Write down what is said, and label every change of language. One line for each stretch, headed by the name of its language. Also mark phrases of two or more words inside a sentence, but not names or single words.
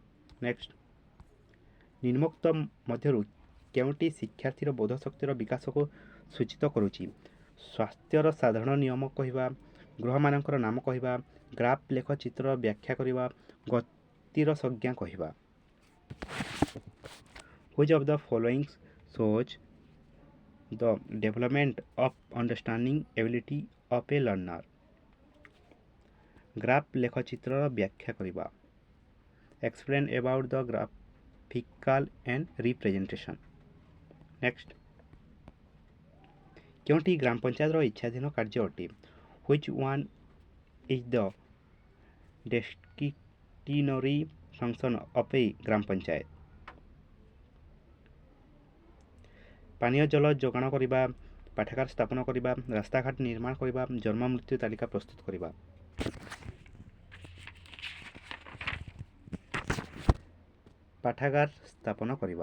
Odia: ନେକ୍ସଟ, ନିମ୍ନୋକ୍ତ ମଧ୍ୟରୁ କେଉଁଟି ଶିକ୍ଷାର୍ଥୀର ବୋଧ ଶକ୍ତିର ବିକାଶକୁ ସୂଚିତ କରୁଛି? ସ୍ୱାସ୍ଥ୍ୟର ସାଧାରଣ ନିୟମ କହିବା, ଗ୍ରହମାନଙ୍କର ନାମ କହିବା, ଗ୍ରାଫ୍ ଲେଖ ଚିତ୍ରର ବ୍ୟାଖ୍ୟା କରିବା, ଗତିର ସଂଜ୍ଞା କହିବା।
English: Which of the following shows the development of understanding ability of a learner?
Odia: ଗ୍ରାଫ୍ ଲେଖ ଚିତ୍ରର ବ୍ୟାଖ୍ୟା କରିବା।
English: Explain about the graphical and representation. Next,
Odia: କେଉଁଟି ଗ୍ରାମ ପଞ୍ଚାୟତର ଇଚ୍ଛାଧୀନ କାର୍ଯ୍ୟ ଅଟେ?
English: Which one is the discretionary function of a
Odia: ଗ୍ରାମ ପଞ୍ଚାୟତ? ପାନୀୟ ଜଳ ଯୋଗାଣ କରିବା, ପାଠାଗାର ସ୍ଥାପନ କରିବା, ରାସ୍ତାଘାଟ ନିର୍ମାଣ କରିବା, ଜନ୍ମ ମୃତ୍ୟୁ ତାଲିକା ପ୍ରସ୍ତୁତ କରିବା। ପାଠାଗାର ସ୍ଥାପନ କରିବା।